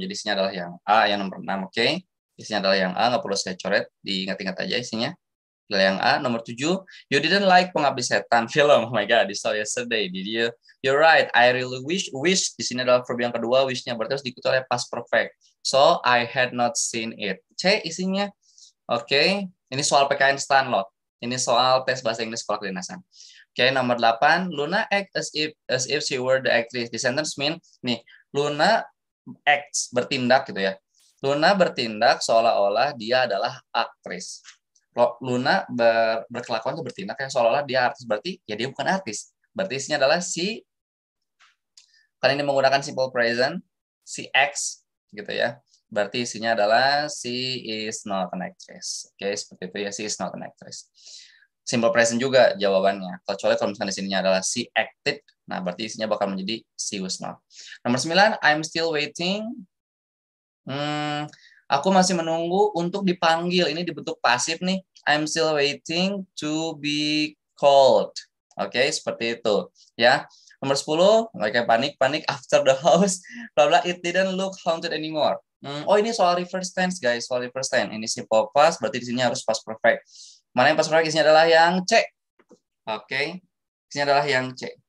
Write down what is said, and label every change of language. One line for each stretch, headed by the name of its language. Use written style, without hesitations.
Indonesian: Jadi isinya adalah yang A, yang nomor 6, oke. Isinya adalah yang A, nggak perlu saya coret, diingat-ingat aja isinya. Yang A.
English: Nomor 7, you didn't like Pengabdi Setan film. Oh my god, I saw yesterday. Did you? You're right. I really wish
Indonesian: di sini adalah verb yang kedua, wishnya berarti harus diikuti oleh past perfect.
English: So I had not seen it.
Indonesian: C isinya.
English: Oke.
Indonesian: Ini soal PKN Stanlot. Ini soal tes bahasa Inggris sekolah kedinasan.
English: Oke, nomor 8, Luna act as if she were the actress. The sentence mean nih, Luna acts,
Indonesian: bertindak gitu ya. Luna bertindak seolah-olah dia adalah aktris. Luna berkelakuan atau bertindak kayak seolah-olah dia artis, berarti ya dia bukan artis. Berarti isinya adalah si, kan ini menggunakan simple present, si acts gitu ya. Berarti isinya adalah
English: she is not an actress.
Indonesian: Oke, seperti itu ya,
English: she is not an actress.
Indonesian: Simple present juga jawabannya. Kecuali kalau misalnya di sininya adalah she acted, nah berarti isinya bakal menjadi
English: she was not. Nomor 9, I'm still waiting.
Indonesian: Aku masih menunggu untuk dipanggil. Ini dibentuk pasif nih.
English: I'm still waiting to be called.
Indonesian: Oke, seperti itu. Ya. Nomor 10, mereka panik
English: after the house. Blah blah, it didn't look haunted anymore.
Indonesian: Oh, ini soal reverse tense, guys. Soal reverse tense. Ini simple past, berarti di sini harus past perfect. Mana yang past perfect? Isinya adalah yang C. Oke. Isinya adalah yang C.